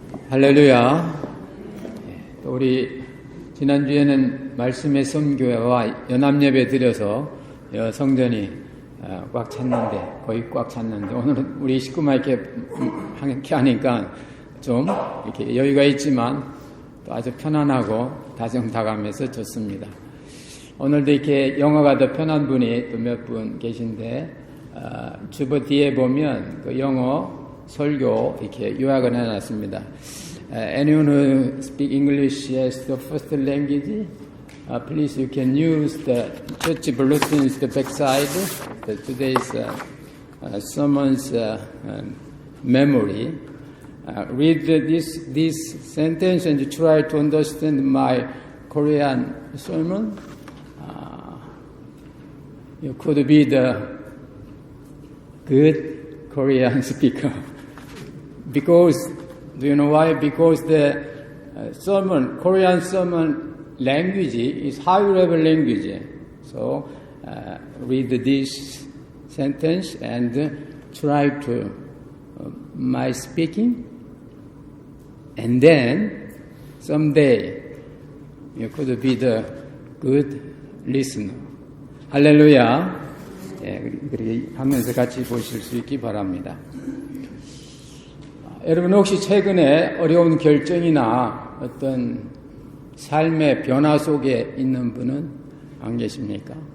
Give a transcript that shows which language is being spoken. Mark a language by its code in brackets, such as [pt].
[ko] 할렐루야. 우리 지난주에는 말씀의 선교회와 연합예배 드려서 성전이 꽉 찼는데, 거의 꽉 찼는데, 오늘은 우리 식구만 이렇게 하니까 좀 이렇게 여유가 있지만 또 아주 편안하고 다정다감해서 좋습니다. 오늘도 이렇게 영어가 더 편한 분이 또 몇 분 계신데, 주보 뒤에 보면 그 영어 설교 이렇게 요약을 해놨습니다. [en] Anyone who speak English as the first language, please you can use the church bulletins, the backside, today's sermon's memory. Read this sentence and try to understand my Korean sermon. You could be the good Korean speaker. Because, do you know why? Because the sermon, Korean sermon language is high level language. So, read this sentence and try to my speaking. And then, someday, you could be the good listener. [ko] 할렐루야. 예, 그렇게 하면서 같이 보실 수 있기 바랍니다. 여러분 혹시 최근에 어려운 결정이나 어떤 삶의 변화 속에 있는 분은 안 계십니까?